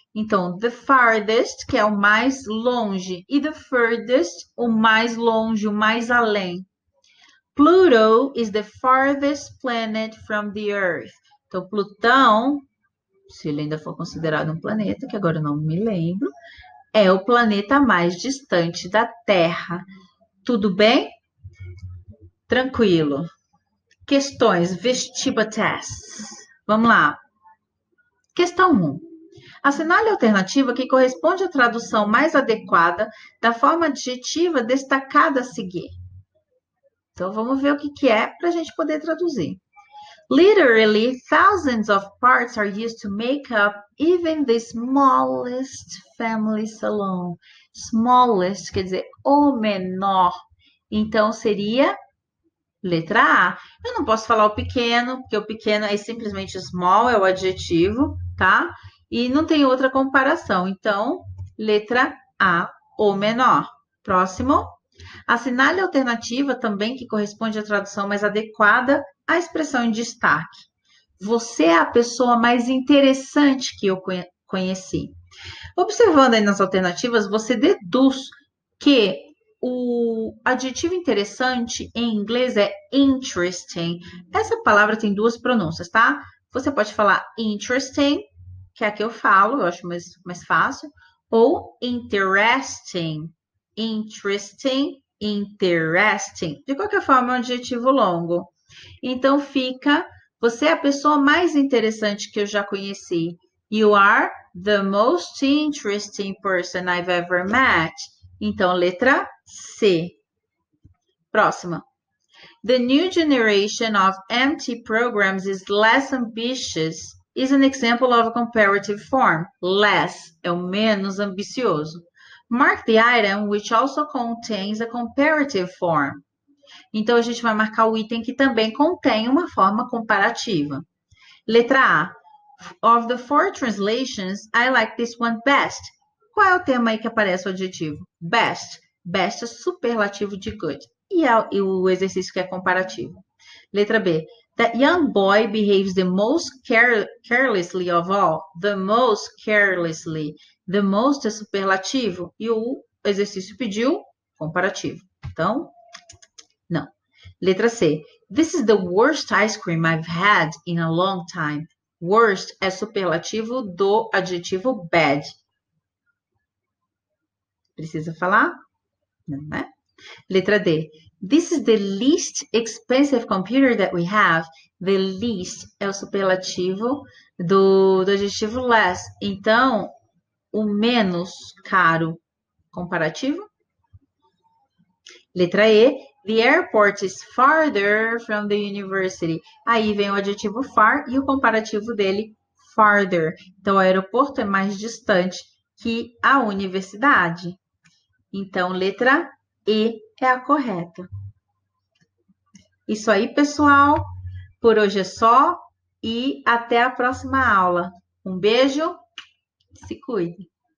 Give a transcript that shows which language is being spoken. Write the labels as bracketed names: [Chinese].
[Portuguese] Então, [English] the farthest, [Portuguese] que é o mais longe, e [English] the furthest, [Portuguese] o mais longe, o mais além. [English] Pluto is the farthest planet from the Earth. [Portuguese] Então, Plutão, se ele ainda for considerado um planeta, que agora eu não me lembro, é o planeta mais distante da Terra. Tudo bem? Tranquilo. Questões, vestibular tests. Vamos lá. Questão 1. Assinale a alternativa que corresponde à tradução mais adequada da forma adjetiva destacada a seguir. Então, vamos ver o que é para a gente poder traduzir. [English] Literally, thousands of parts are used to make up even the smallest family salon. [Portuguese] Smallest quer dizer o menor. Então, seria letra A. Eu não posso falar o pequeno, porque o pequeno é simplesmente small, é o adjetivo, tá? E não tem outra comparação. Então, letra A, o menor. Próximo. Assinale a alternativa também que corresponde à tradução mais adequada à expressão em destaque. Você é a pessoa mais interessante que eu conheci. Observando aí nas alternativas, você deduz que o adjetivo interessante em inglês é interesting. Essa palavra tem duas pronúncias, tá? Você pode falar interesting, que é a que eu falo, eu acho mais fácil, ou interesting. Interesting, interesting. De qualquer forma, é um adjetivo longo. Então, fica Você é a pessoa mais interessante que eu já conheci. [English] You are the most interesting person I've ever met. [Portuguese] Então, letra C. Próxima. [English] The new generation of MT programs is less ambitious is an example of a comparative form. [Portuguese] Less é o menos ambicioso. [English] Mark the item which also contains a comparative form. [Portuguese] Então, a gente vai marcar o item que também contém uma forma comparativa. Letra A. [English] Of the four translations, I like this one best. [Portuguese] Qual é o termo aí que aparece o adjetivo? Best. Best é superlativo de good. E o exercício que é comparativo. Letra B. [English] That young boy behaves the most carelessly of all. The most carelessly. The most [Portuguese] é superlativo. E o exercício pediu comparativo. Então, não. Letra C. [English] This is the worst ice cream I've had in a long time. [Portuguese] Worst é superlativo do adjetivo bad. Precisa falar? Não, né? Letra D. [English] This is the least expensive computer that we have. The least [Portuguese] é o superlativo do adjetivo less. Então, o menos caro. Comparativo? Letra E. [English] The airport is farther from the university. [Portuguese] Aí vem o adjetivo far e o comparativo dele, farther. Então, o aeroporto é mais distante que a universidade. Então, letra E é a correta. Isso aí, pessoal. Por hoje é só e até a próxima aula. Um beijo, se cuide.